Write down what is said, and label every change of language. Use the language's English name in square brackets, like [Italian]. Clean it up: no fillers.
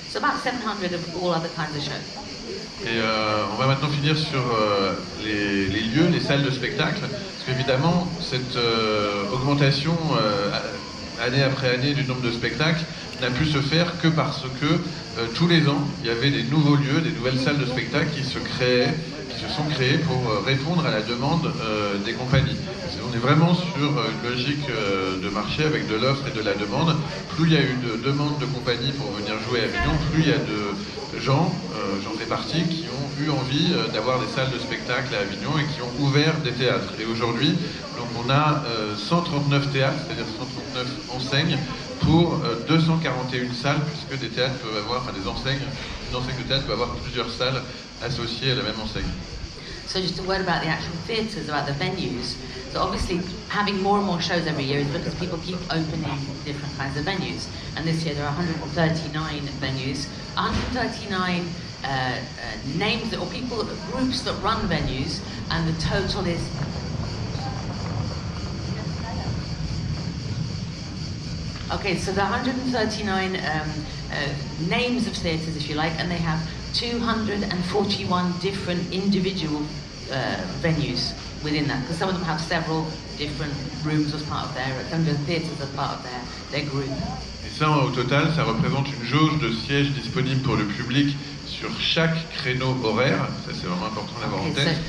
[English] So about 700 of all other kinds of shows. [French] Et on va maintenant finir sur les lieux, les salles de spectacle, parce qu'évidemment, cette augmentation année après année du nombre de spectacles n'a pu se faire que parce que tous les ans, il y avait des nouveaux lieux, des nouvelles salles de spectacle qui se sont créées pour répondre à la demande des compagnies. On est vraiment sur une logique de marché avec de l'offre et de la demande. Plus il y a eu de demandes de compagnies pour venir jouer à Avignon, plus il y a de gens, j'en fais partie, qui ont eu envie d'avoir des salles de spectacle à Avignon et qui ont ouvert des théâtres. Et aujourd'hui, donc on a 139 théâtres, c'est-à-dire 139 enseignes, pour 241 salles, puisque des théâtres peuvent avoir, enfin une enseigne de théâtre peut avoir plusieurs salles associées à la même enseigne. [English] So just a word about the actual theatres, about the venues. So obviously having more and more shows every year is because people keep opening different kinds of venues. And this year there are 139 venues, 139 names or groups that run venues, and the total is okay, so the 139 names of theatres, if you like, and they have 241 different individual venues within that, because some of them have several different rooms as part of some of the theatres as part of their group. [French] Et ça, au total, ça représente une jauge de sièges disponibles pour le public sur chaque créneau horaire. Ça, c'est vraiment important d'avoir en tête.